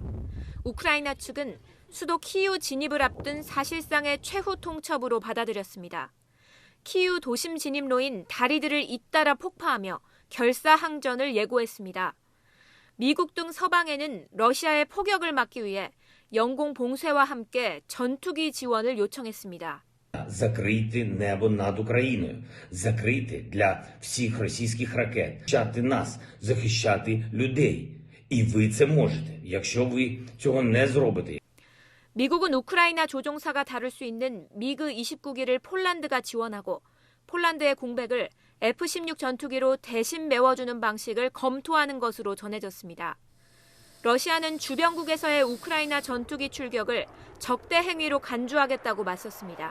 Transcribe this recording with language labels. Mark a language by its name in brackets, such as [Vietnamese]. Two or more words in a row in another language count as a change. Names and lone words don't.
[Korean] 우크라이나 측은 수도 키이우 진입을 앞둔 사실상의 최후 통첩으로 받아들였습니다. 키이우 도심 진입로인 다리들을 잇따라 폭파하며 결사항전을 예고했습니다. 미국 등 서방에는 러시아의 포격을 막기 위해 영공 봉쇄와 함께 전투기 지원을 요청했습니다. [Ukrainian] Закрити небо над Україною, закрити для всіх російських ракет, захищати нас, захищати людей. І ви це можете, якщо ви цього не зробите. [Korean] 미국은 우크라이나 조종사가 다룰 수 있는 미그 29기를 폴란드가 지원하고 폴란드의 공백을 F-16 전투기로 대신 메워주는 방식을 검토하는 것으로 전해졌습니다. 러시아는 주변국에서의 우크라이나 전투기 출격을 적대 행위로 간주하겠다고 맞섰습니다.